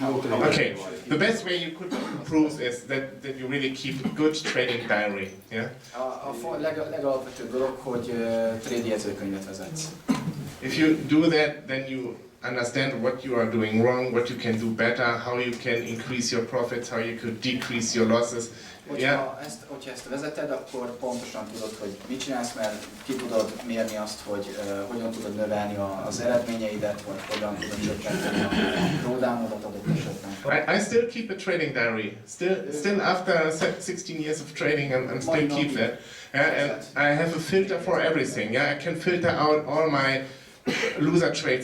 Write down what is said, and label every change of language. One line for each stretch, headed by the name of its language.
English: Okay, the best way you could improve is that you really keep a good trading diary. Yeah.
Hungarian: A legalapvetőbb dolog, hogy trade jegyzőkönyvet vezetsz.
English: If you do that, then you understand what you are doing wrong, what you can do better, how you can increase your profits, how you could decrease your losses.
Hungarian: Hogyha ezt vezeted, akkor pontosan tudod, hogy mit csinálsz, mert ki tudod mérni azt, hogy hogyan tudod növelni az eredményeidet, vagy hogyan tudod csökkenteni a drawdownodat adott esetben.
English: I still keep a trading diary. Still after 16 years of trading, I'm still keep that. And I have a filter for everything. Yeah, I can filter out all my loser trades.